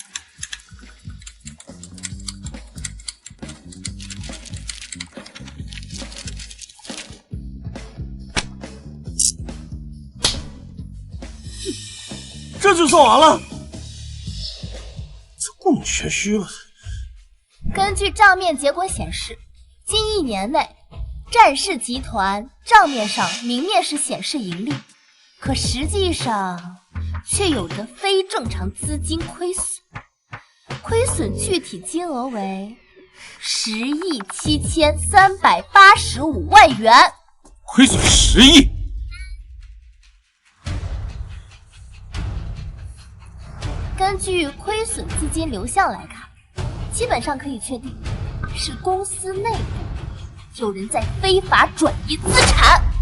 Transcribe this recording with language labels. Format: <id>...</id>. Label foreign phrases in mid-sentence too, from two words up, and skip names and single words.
<zh>这就算完了？这顾你玄虚了。根据账面结果显示，近1年内，战氏集团账面上明面是显示盈利，可實際上卻有着非正常資金虧損，虧損具體金額為10.7385億元。虧損10億？根據虧損資金流向來看，基本上可以確定是公司內部有人在非法轉移資產。</zh>